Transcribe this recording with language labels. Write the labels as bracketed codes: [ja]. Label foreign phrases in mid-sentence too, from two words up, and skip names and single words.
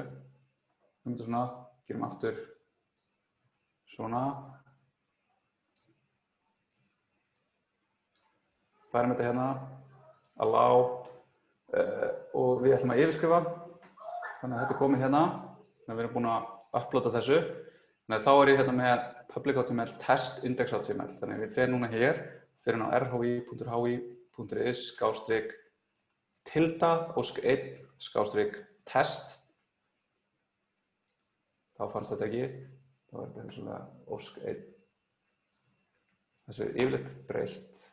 [is] Svona, gerum aftur svona. Færum þetta hérna, allow og við ætlum að yfirskrifa. Þannig að þetta er komið hérna, þannig að við erum búin að uploada þessu. Þannig að þá er ég hérna með public HTML test index HTML. Þannig að við fer núna hér, fer inn á rhi.hi.is/tilda/1/test. Þá fannst þetta ekki, þá er þetta svona OSK1. Þessu er yfirleitt breytt.